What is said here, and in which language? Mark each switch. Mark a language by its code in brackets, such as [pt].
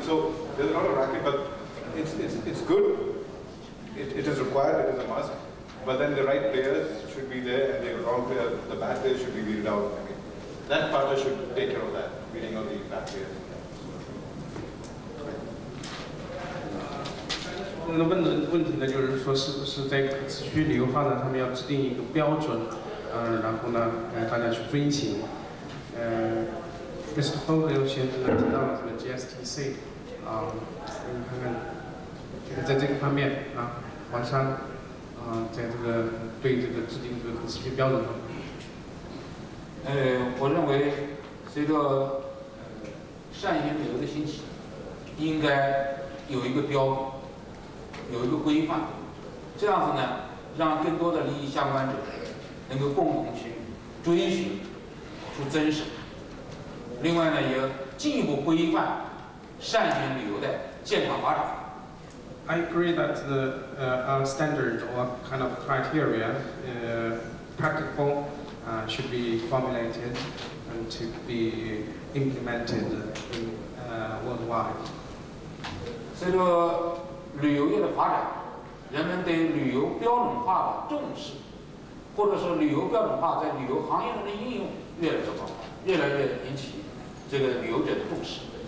[en] So there's a lot of racket, but it's good. It is required, it is a must. But then the right players should be there, and the wrong players, the bad players should be weeded out. I mean, that partner should take care of that, weeding out the bad players. [zh] 那问的问题呢，就是说是不是在可持续旅游发展上面要制定一个标准，然后呢，大家去遵循。 [en] Mr. [zh] Fogel 先生呢提到了这个 GSTC， 你看看，这个在这个方面黄山在这个对这个制定这个可持续标准方面。我认为随着善行旅游的兴起，应该有一个标准，有一个规范，这样子呢，让更多的利益相关者能够共同去追寻出真实。另外呢，也进一步规范善行旅游的健康发展。 [en] I agree that the standard or kind of criteria, practical, should be formulated and to be implemented in, worldwide. [zh] 随着旅游业的发展，人们对旅游标准化的重视，或者说旅游标准化在旅游行业中的应用越来越广泛，越来越引起这个旅游者的重视。